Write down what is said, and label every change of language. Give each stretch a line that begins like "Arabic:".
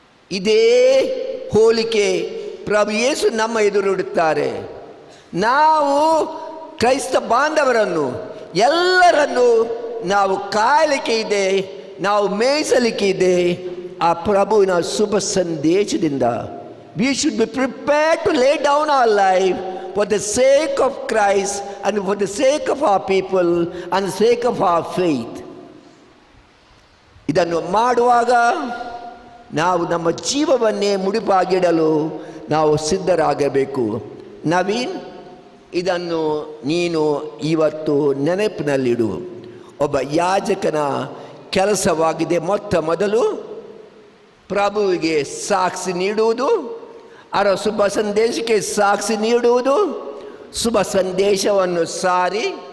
Kannada: ಇದೇ ಹೋಲಿಕೆ ಪ್ರಭು ಯೇಸು ನಮ್ಮ ಎದುರಿಡುತ್ತಾರೆ. ನಾವು ಕ್ರೈಸ್ತ ಬಾಂಧವರನ್ನು ಎಲ್ಲರನ್ನು ನಾವು ಕಾಯಲಿಕ್ಕೆ ಇದೆ, ನಾವು ಮೇಯಿಸಲಿಕ್ಕೆ ಇದೆ ಆ ಪ್ರಭುವಿನ ಶುಭ ಸಂದೇಶದಿಂದ.
English: We should be prepared to lay down our life for the sake of Christ and for the sake of our people and the sake of our faith.
Kannada: ಇದನ್ನು ಮಾಡುವಾಗ ನಾವು ನಮ್ಮ ಜೀವವನ್ನೇ ಮುಡಿಪಾಗಿಡಲು ನಾವು ಸಿದ್ಧರಾಗಬೇಕು. ನವೀನ್, ಇದನ್ನು ನೀನು ಇವತ್ತು ನೆನಪಿನಲ್ಲಿಡು. ಒಬ್ಬ ಯಾಜಕನ ಕೆಲಸವಾಗಿದೆ ಮೊತ್ತ ಮೊದಲು ಪ್ರಭುವಿಗೆ ಸಾಕ್ಷಿ ನೀಡುವುದು, ಅವರ ಶುಭ ಸಂದೇಶಕ್ಕೆ ಸಾಕ್ಷಿ ನೀಡುವುದು, ಶುಭ ಸಂದೇಶವನ್ನು ಸಾರಿ